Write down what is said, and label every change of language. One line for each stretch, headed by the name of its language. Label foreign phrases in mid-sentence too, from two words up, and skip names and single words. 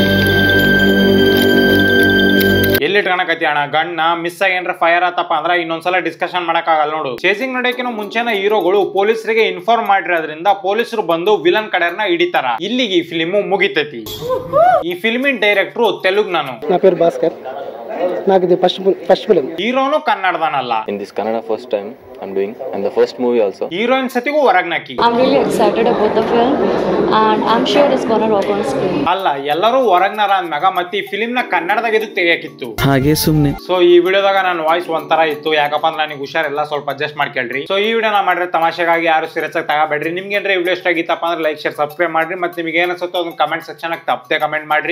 Kannada: ಎಲ್ಲಿಟ್ಕಣಕತಿ ಅಣ್ಣ ಗಣ್ಣ ಮಿಸ್ ಆಗೇನ್ರ ಫೈರ್ ಆತಪ್ಪ ಅಂದ್ರ ಇನ್ನೊಂದ್ಸಲ ಡಿಸ್ಕಷನ್ ಮಾಡಕ್ ಆಗಲ್ಲ ನೋಡು. ಚೇಸಿಂಗ್ ನಡೆಯಕಿನ ಮುಂಚೆನ ಹೀರೋಗಳು ಪೊಲೀಸರಿಗೆ ಇನ್ಫಾರ್ಮ್ ಮಾಡಿರೋದ್ರಿಂದ ಪೊಲೀಸರು ಬಂದು ವಿಲನ್ ಕಡೆಯನ್ನ ಹಿಡಿತಾರ. ಇಲ್ಲಿಗೆ ಈ ಫಿಲ್ಮ್ ಮುಗಿತೈತಿ. ಈ ಫಿಲ್ಮಿನ ಡೈರೆಕ್ಟ್ರು ತೆಲುಗು. ನಾನು
Telugu: నా పేరు భాస్కర్. నాకు ఇది
English: first film.
Kannada: ಹೀರೋನು ಕನ್ನಡದನಲ್ಲ.
English: In this Kannada first time I'm doing and the first movie also.
Kannada: ಹೀರೋಯಿನ್ ಸತಿಗೂ ಹೊರಗ್ನಾಕಿ.
English: I'm really excited about the film and I'm sure it's gonna rock on screen.
Kannada: ಅಲ್ಲ ಎಲ್ಲರೂ ಹೊರಗ್ನಾರ ಅಂದ್ಮ್ಯಾಗ ಮತ್ತೆ ಈ ಫಿಲ್ಮ್ ನ ಕನ್ನಡದಾಗ ಎದಕ್ ತೆಗಿಯಾಕಿತ್ತು ಹಾಗೆ ಸುಮ್ನೆ. ಸೊ ಈ ವಿಡಿಯೋದಾಗ ನನ್ನ ವಾಯ್ಸ್ ಒಂಥರ ಇತ್ತು, ಯಾಕಪ್ಪ ಅಂದ್ರೆ ನನಗೆ ಹುಷಾರಿಲ್ಲ, ಸ್ವಲ್ಪ ಅಡ್ಜಸ್ಟ್ ಮಾಡ್ಕೊಳ್ರಿ. ಸೊ ಈ ವಿಡಿಯೋನ ಮಾಡ್ರೆ ತಮಾಷೆಗಾಗಿ ಯಾರು ಸೀರಿಯಸ್ ಆಗಿ ತಗೋಬೇಡ್ರಿ. ನಿಮ್ಗೆ ಏನ್ರಿ ವಿಡಿಯೋ ಇಷ್ಟ ಆಗಿತ್ತಪ್ಪ ಅಂದ್ರೆ
English: like share subscribe
Kannada: ಮಾಡ್ರಿ. ಮತ್ತೆ ನಿಮ್ಗೆ ಏನ್ ಅನ್ಸುತ್ತೋ ಅದನ್ನ
English: comment section
Kannada: ತಪ್ಪದೆ ಕಮೆಂಟ್ ಮಾಡ್ರಿ.